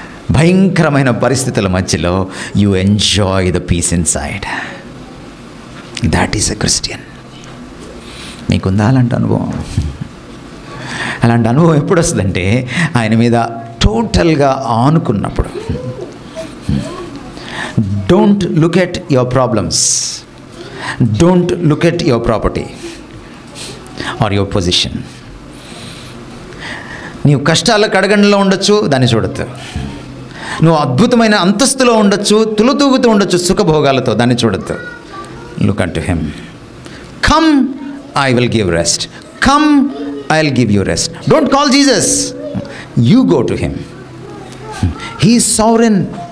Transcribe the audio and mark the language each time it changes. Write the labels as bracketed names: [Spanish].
[Telugu] భయంకరమైన పరిస్థితుల మధ్యలో [English] You enjoy the peace inside. That is a Christian. [Telugu] మీకుందా అలాంటి అనుభవం? అలాంటి అనుభవం ఎప్పుడు వస్తుందంటే ఆయన మీద టోటల్గా ఆనుకున్నప్పుడు. [English] Don't look at your problems. Don't look at your property or your position. [Telugu] నీవు కష్టాల కడగండ్లో ఉండొచ్చు, దాన్ని చూడొద్దు. నువ్వు అద్భుతమైన అంతస్తులో ఉండొచ్చు, తులుతూగుతూ ఉండొచ్చు సుఖభోగాలతో, దాన్ని చూడొద్దు. [English] Look unto him. Come, I will give rest. Come, I'll give you rest. Don't call Jesus. You go to him. He is sovereign.